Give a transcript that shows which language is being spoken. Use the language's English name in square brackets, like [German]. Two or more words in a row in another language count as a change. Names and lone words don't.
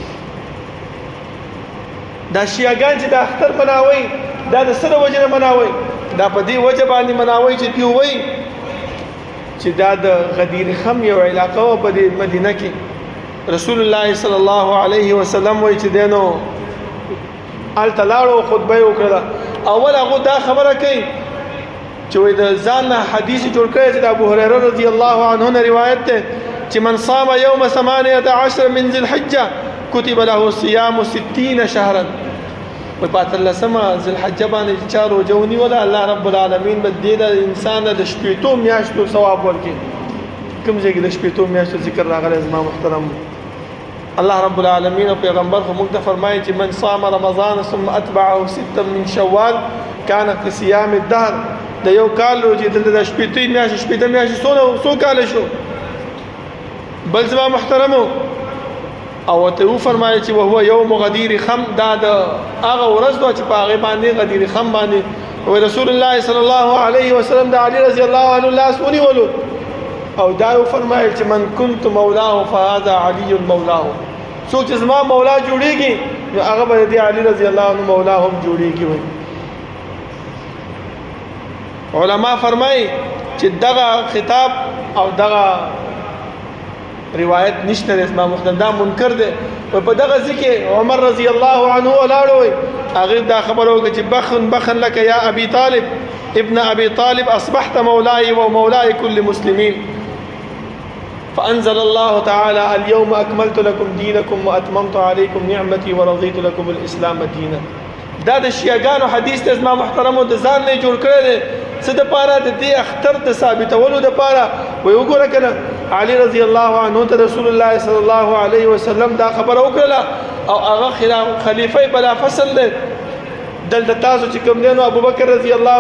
[Pashto] دا شیعهګان چې دا اختر مناوي دا د څه د وجې نه مناوي دا په دې وجه باندې مناوي چې دوی وایي چې دا د غدیر خم یو علاقه وه په دې مدینه کې رسول الله [Arabic] صلی الله علیه وسلم [Pashto] وایي چې دی نو هلته لاړو خطبه یې وکړله اول هغو دا خبره کوي چې وایي د ځان نه حدیث جوړ کړی چې د ابو هریره [Arabic] رضی الله عنه [Pashto] نه روایت دی چې [Arabic] من صام یوم 18 من ذي الحجه كتب له صيام 60 شهرا [Pashto] په 14مه ذی الحجه باندې چا روژه ونیوله [Arabic] الله رب العالمین [Pashto] به دې د انسان د 18 میاشتو ثواب ورکړي کوم ځای کې د 18 میاشتو ذکر راغلی زما محترم الله رب العالمین او پیغمبر خو موږ ته فرمایي چې [Arabic] من صام رمضان ثم اتبعه 6 من شوال كان كصيام الدهر [Pashto] د یو کال روژې دلته د 18 میاشتې څو کاله شو بل زما محترمو او ته وفرمایي چې [Arabic] وهو یوم غدیر خم [Pashto] دا د هغه ورځ ده چې په هغې باندې غدیر خم باندې رسول الله [Arabic] صلی الله علیه وسلم [Pashto] د علي [Arabic] رضی الله عنه [Pashto] لاس ونیولو او دا وفرمایل چې [Arabic] من كنت مولاه فهذا علي مولاه [Pashto] څوک چې زما مولا جوړیږي نو هغه به د علي [Arabic] رضی الله عنه [Pashto] مولا هم جوړیږي علما فرمایي چې دغه خطاب او دغه روایت نشته اسما محترم دا منکر دی په دغه ځکه عمر [Arabic] رضی الله عنه [Pashto] ولاړ وي هغه دا خبره وکړه چې [Arabic] بخن لك يا ابي طالب ابن ابي طالب اصبحت مولاي ومولاي كل مسلمين فانزل الله تعالى اليوم اكملت لكم دينكم واتممت عليكم نعمتي ورضيت لكم الاسلام دينا [Pashto] دا د شیعهګانو حدیث ته اسما محترم د ځان نه جوړ کړی دی څه د پاره د دې اختر د ثابتولو د پاره وی وګوره کنه علي رضی [Arabic] الله عنه [Pashto] ته رسول الله [Arabic] صلی الله علیه وسلم [Pashto] دا خبره وکړه او هغه خلیفہ بلا فصل دی دلته تاسو چې کوم دی نو ابوبکر [Arabic] رضی الله